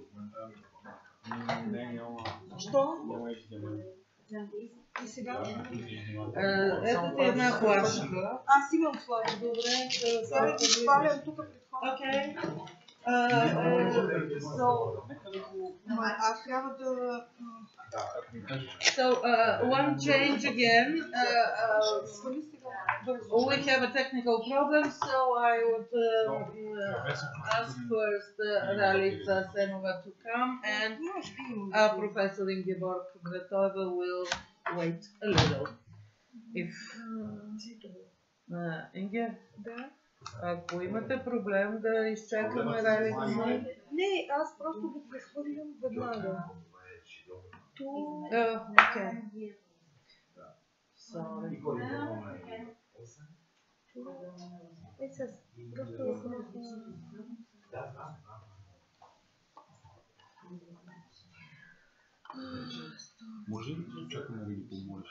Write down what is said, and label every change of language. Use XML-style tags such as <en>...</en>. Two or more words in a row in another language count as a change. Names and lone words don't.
<bg>Що? И сега? Ето ти една флашка. Аз имам флашка. Добре. Сега ги свалям тук пред хората. Окей. Аз трябва да...</bg> <en>So, one change again. We have a technical problem, so I would ask first Ralica Senova to come, and Professor Ingeborg Bretova will wait a little. If Inge,</en> <bg>ако имате проблем да изчакаме Ралица. Не, аз просто го прехвърлям веднага.</bg> <en>Okay. Sorry.</en> <bg>Може ли да чакаме да ги помолиш?</bg>